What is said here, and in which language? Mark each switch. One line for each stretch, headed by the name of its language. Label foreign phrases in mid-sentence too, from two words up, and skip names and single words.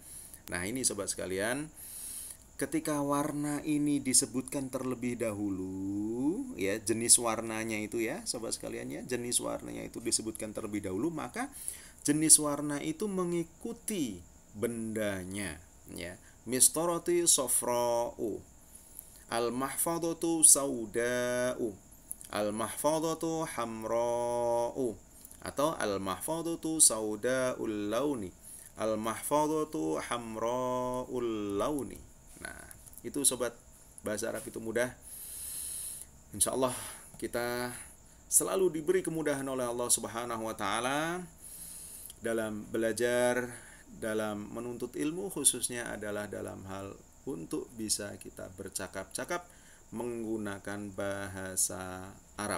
Indonesian: Nah, ini sobat sekalian, ketika warna ini disebutkan terlebih dahulu ya, jenis warnanya itu ya sobat sekalian ya, jenis warnanya itu disebutkan terlebih dahulu, maka jenis warna itu mengikuti bendanya ya.
Arabic: مسطرة صفراء، المحفظة سوداء، المحفظة حمراء, atau المحفظة سوداء اللون، المحفظة حمراء اللون.
Indonesian: Nah, itu sobat, bahasa Arab itu mudah.
Arabic: إن شاء الله
Indonesian: kita selalu diberi kemudahan oleh Allah
Arabic: سبحانه وتعالى
Indonesian: dalam belajar, dalam menuntut ilmu, khususnya adalah dalam hal untuk bisa kita bercakap-cakap menggunakan bahasa Arab.